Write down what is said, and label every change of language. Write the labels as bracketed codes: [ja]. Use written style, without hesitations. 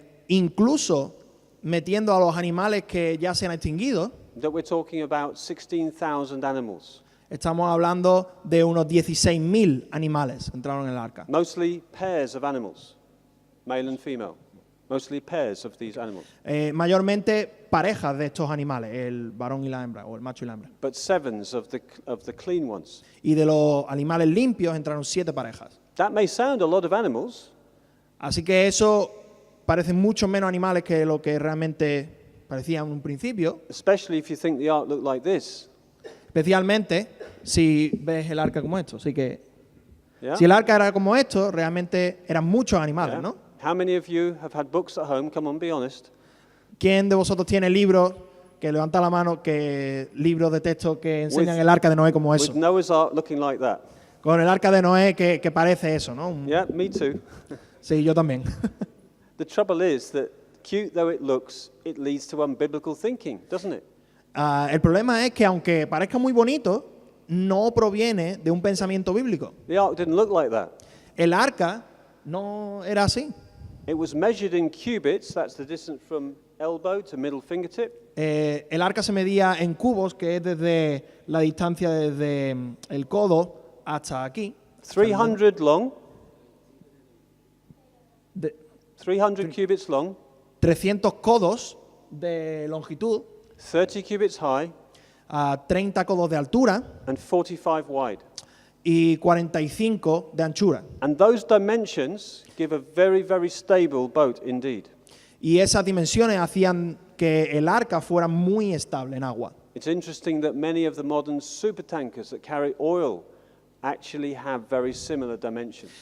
[es] incluso metiendo a los animales que ya se han extinguido, [en] that we're talking about 16,000 animals, [es] estamos hablando de unos 16.000 animales que entraron en el arca. [en] mostly pairs of animals, male and female, mostly pairs of these animals. [es] Mayormente parejas de estos animales, el varón y la hembra, o el macho y la hembra. [en] But sevens of the clean ones. [es] Y de los animales limpios entraron 7 parejas. [en] That may sound a lot of animals, [es] Así que eso parece mucho menos animales que lo que realmente parecía en un principio, [en] especially if you think the ark looked like this. [es] especialmente si ves el arca como esto. Así que [en] Yeah? [es] si el arca era como esto, realmente eran muchos animales, [en] Yeah? [es] ¿no? [en] How many of you have had books at home? Come on, be honest. [es] ¿Quién de vosotros tiene libros, que levanta la mano, que libros de texto que enseñan el arca de Noé como eso? [en] With Noah's ark looking like that. [es] Con el arca de Noé que parece eso, ¿no? [en] Yeah, me too. [es] Sí, yo también. [en] The trouble is that, cute though it looks, it leads to unbiblical thinking, doesn't it? [es] El problema es que aunque parezca muy bonito, no proviene de un pensamiento bíblico. [en] The ark didn't look like that. [es] El arca no era así. [en] It was measured in cubits, that's the distance from elbow to middle fingertip. [es] El arca se medía en cubos, que es desde la distancia desde el codo hasta aquí. [en] 300 long, [es] De [en] 300 cubits long, [es] 300 codos de longitud, [en] 30 cubits high, [es] a 30 codos de altura [en] and 45 wide. [es] y 45 de anchura. [en] And those dimensions give a very, very stable boat indeed. [es] Y esas dimensiones hacían que el arca fuera muy estable en agua. [en] It's interesting that many of the modern supertankers that carry oil actually have very similar dimensions.